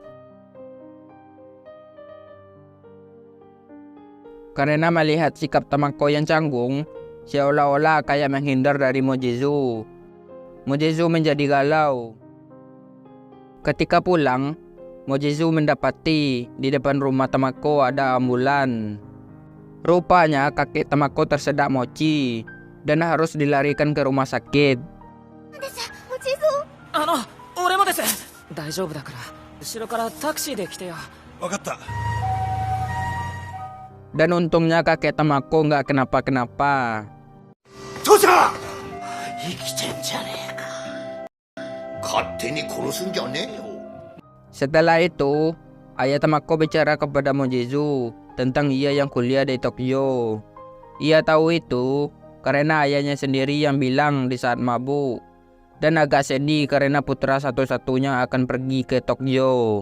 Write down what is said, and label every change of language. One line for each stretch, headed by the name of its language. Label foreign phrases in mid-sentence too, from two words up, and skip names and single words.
Indonesian: Karena melihat sikap Tamako yang canggung, seolah-olah kayak menghindar dari Mojizu. Mojizu menjadi galau. Ketika pulang, Mojizu mendapati di depan rumah Tamako ada ambulan. Rupanya kakek Tamako tersedak mochi dan harus dilarikan ke rumah sakit.
Japanese: う。お地蔵。俺もです。大丈夫だから後ろからタクシーで来てよ。わかった。
Indonesian: Dan untungnya kakek Tamako nggak kenapa-kenapa.
Japanese: 父ちゃん生きてんじゃねえか。勝手に殺すんじゃねえよ。
Indonesian: Setelah itu, ayah Tamako bicara kepada Mojizu tentang ia yang kuliah di Tokyo. Ia tahu itu karena ayahnya sendiri yang bilang di saat mabuk, dan agak sedih karena putra satu-satunya akan pergi ke Tokyo.